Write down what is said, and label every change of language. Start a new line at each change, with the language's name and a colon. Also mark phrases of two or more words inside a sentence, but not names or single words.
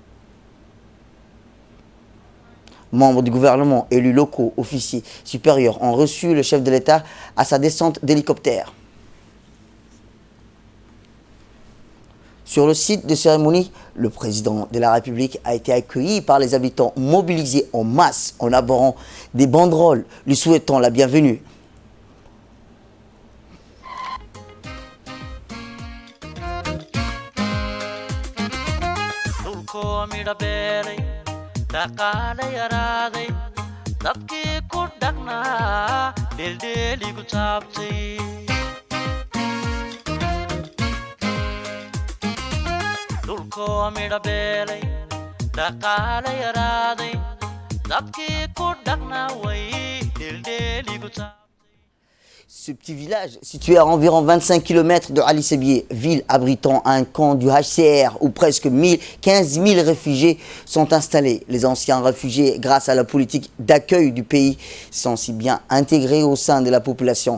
French: Membres du gouvernement, élus locaux, officiers supérieurs ont reçu le chef de l'État à sa descente d'hélicoptère. Sur le site de cérémonie, le président de la République a été accueilli par les habitants mobilisés en masse en arborant des banderoles lui souhaitant la bienvenue.
Somali: dhaqaale yaraaday dadkii ku dhaqnaa dheeldheeligu taabtay dhulkoo midha beelay dhaqaale yaraaday dadkii ku dhaqnaa way dheeldheeligu taabtay.
French: Ce petit village, situé à environ 25 km de Ali Sabieh, ville abritant un camp du HCR où presque 15 000 réfugiés sont installés. Les anciens réfugiés, grâce à la politique d'accueil du pays, sont si bien intégrés au sein de la population.